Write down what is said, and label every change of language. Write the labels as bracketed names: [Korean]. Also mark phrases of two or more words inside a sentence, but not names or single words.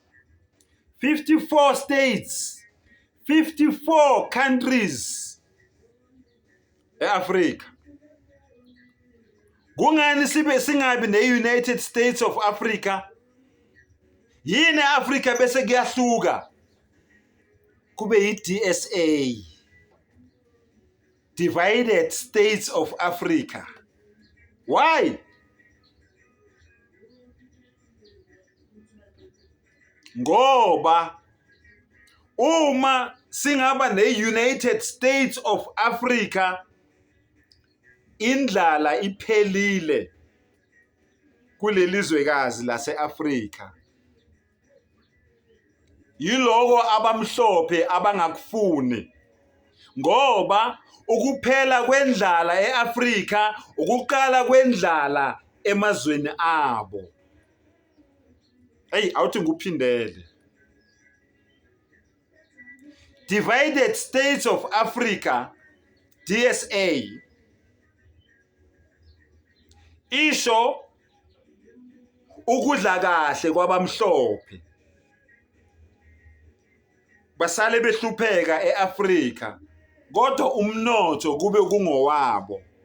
[English] 54 states, 54 countries. [North Ndebele] E-Africa. Kungani singabi ne-United States of Africa? Yini e-Africa bese kuyahluka? Kube yi-DSA. [English] Divided States of Africa. Why? [North Ndebele] Ngoba uma singaba ne-United States of Africa, indlala iphelile kulelizwekazi lase-Afrika. Yiloko abamhlophe abangakufuni. Ngoba ukuphela kwendlala e-Afrika, ukuqala kwendlala emazweni abo. Hey, awuthi nguphindele. Divided States of Africa, DSA, isho ukudla kahle kwabamhlophe. Basale behlupheka e-Afrika, kodwa umnotho kube kungowabo.